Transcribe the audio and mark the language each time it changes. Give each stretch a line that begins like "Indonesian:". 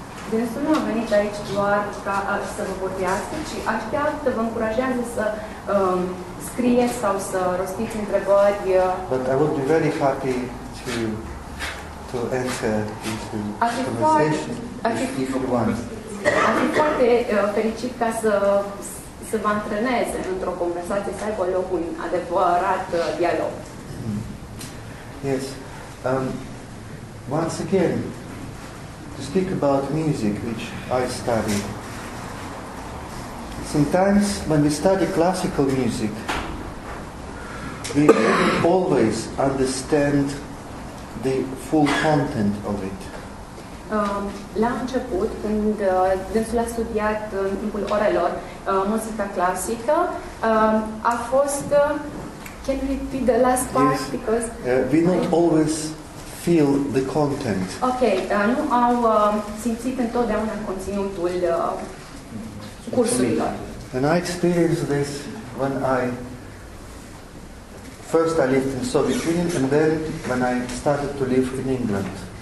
Romanian: Dânsul nu a venit aici doar ca să vă vorbească, ci așteaptă, vă încurajează să scrieți sau să rostiți întrebări.
English: But I would be very happy to enter into conversation if you want.
Romanian: Ar fi foarte fericit ca să vă antreneze într-o conversație, să aibă loc un adevărat dialog.
English: Yes. Once again, to speak about music, which I study. Sometimes when we study classical music, we don't always understand the full content of it.
Romanian: La început, când dânsul a studiat în timpul orelor muzica clasică, a fost...
English: Can you repeat the last part? Yes. Because We don't always feel the content.
Romanian: ok, nu au simțit întotdeauna conținutul cursurilor.
English: And I experienced this when first I lived in Soviet Union, and then when I started to live in England.